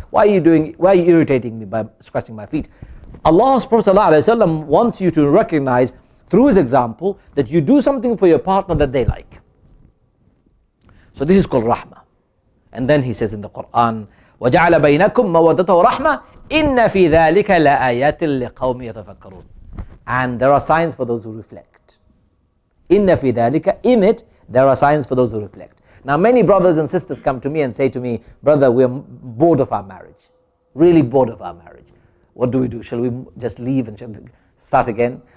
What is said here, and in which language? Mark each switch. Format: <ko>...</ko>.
<en>Why are you irritating me by scratching my feet? Allah's Prophet ﷺ wants you to recognize through his example that you do something for your partner that they like. So this is called rahmah. And then he says in the Quran,</en> <ar>وَجَعَلَ بَيْنَكُمْ مَوَدَّةً وَرَحْمَةً إِنَّ فِي ذَلِكَ لَآيَاتٍ لِقَوْمٍ يَتَفَكَّرُونَ.</ar> <en>And there are signs for those who reflect.</en> <ar>إِنَّ فِي ذَلِكَ,</ar> <en>in it, there are signs for those who reflect. Now many brothers and sisters come to me and say to me, brother, we're bored of our marriage. Really bored of our marriage. What do we do? Shall we just leave and start again?</en>